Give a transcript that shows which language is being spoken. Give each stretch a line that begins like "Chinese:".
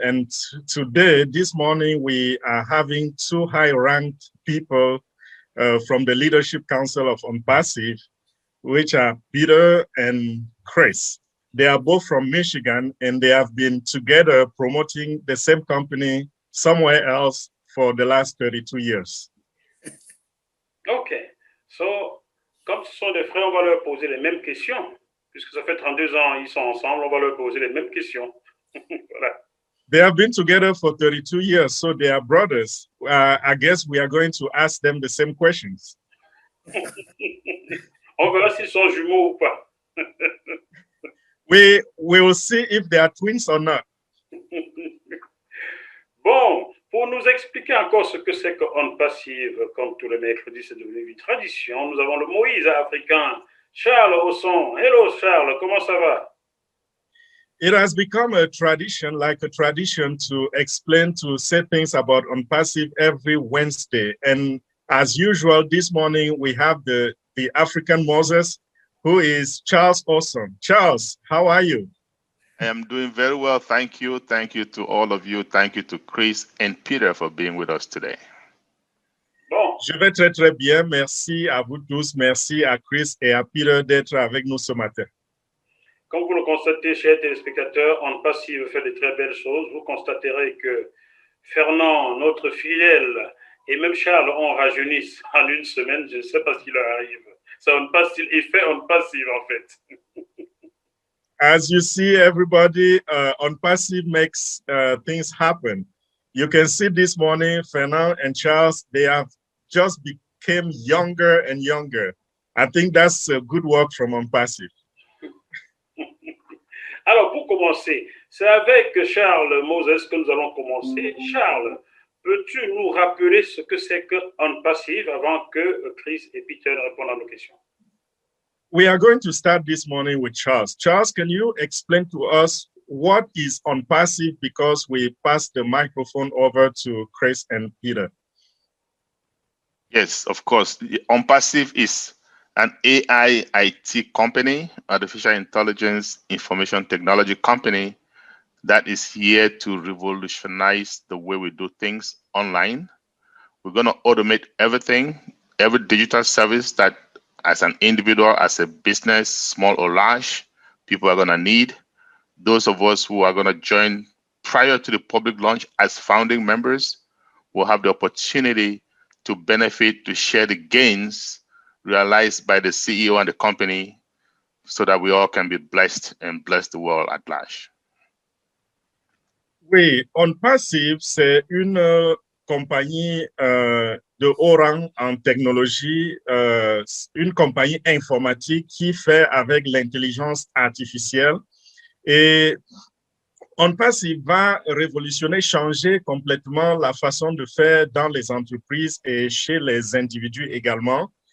English: And today, this morning, we are having two high-ranked people from the Leadership Council of On Passive, which are Peter and Chris. They are both from Michigan, and they have been together promoting the same company somewhere else for the last 32 years. OK.
French: So, comme ce sont des frères, on va leur poser les mêmes questions. Puisque ça fait 32 ans, ils sont ensemble, on va leur poser les mêmes questions. Voilà.
English: They have been together for 32 years, so they are brothers. I guess we are going to ask them the same questions.
French: On verra s'ils sont jumeaux ou pas.
English: We will see if they are twins or not.
French: Bon, pour nous expliquer encore ce que c'est qu'On Passive, comme tous les mercredis, c'est devenu une tradition, nous avons le Moïse africain, Charles Osson. Hello Charles, comment ça va?
English: It has become a tradition, to explain, to say things about On Passive every Wednesday. And as usual, this morning we have the African Moses, who is Charles Osson. Charles, how are you? I am doing very well. Thank you. Thank you to all of you. Thank you to Chris and Peter for being with us today.
French: Bon. Je vais très, très bien. Merci à vous tous. Merci à Chris et à Peter d'être avec nous ce matin. Comme vous le constatez, chers téléspectateurs, On Passive fait de très belles choses. Vous constaterez que Fernand, notre fidèle, et même Charles ont rajeuni en une semaine. Je ne sais pas ce qui leur arrive. C'est On Passive, effet On Passive en fait.
English: As you see, everybody On Passive makes things happen. You can see this morning, Fernand and Charles, they have just become younger and younger. I think that's a good work from On Passive.
French: Alors, pour commencer, c'est avec Charles Moses que nous allons commencer. Charles, peux-tu nous rappeler ce que c'est qu'On Passive avant que Chris et Peter répondent à nos questions?
English: We are going to start this morning with Charles. Charles, can you explain to us what is On Passive, because we passed the microphone over to Chris and Peter? Yes, of course. On Passive is an AI IT company, artificial intelligence information technology company that is here to revolutionize the way we do things online. We're going to automate everything, every digital service that as an individual, as a business, small or large, people are going to need. Those of us who are going to join prior to the public launch as founding members will have the opportunity to benefit, to share the gains realized by the CEO and the company so that we all can be blessed and bless the world at large.
French: Oui, On Passive, c'est une compagnie de haut rang en technologie, une compagnie informatique qui fait avec l'intelligence artificielle. Et On Passive va révolutionner, changer complètement la façon de faire dans les entreprises et chez les individus également.